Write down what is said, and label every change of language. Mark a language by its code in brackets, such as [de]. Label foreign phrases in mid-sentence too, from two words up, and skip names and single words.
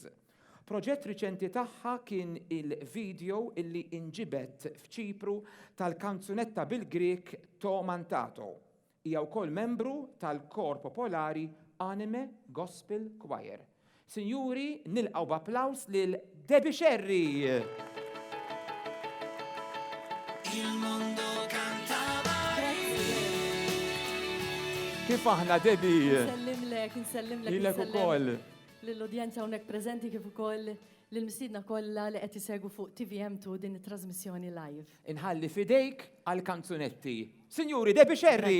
[mt] Proġett riċenti tagħha kien il-video illi inġibet f'Ċipru tal-kanzunetta bil-Grek To Mantato. Hija wkoll membru tal-kor popolari Anime Gospel Choir. Sinjuri, nilqgħu b'applaws lil Debbie Sherry. [it] Il mondo canta Maria. [mt] Kif aħna, Debbie? Nsellimlek. Lilek ukoll. Lill-udjenza hawnhekk preżenti kif ukoll lill-mistiedna kollha li qed isegwu fuq TVM2 din it-trasmissjoni live. Inħalli fidejk għal-kanzunetti. Sinjuri, Debbie Sherry.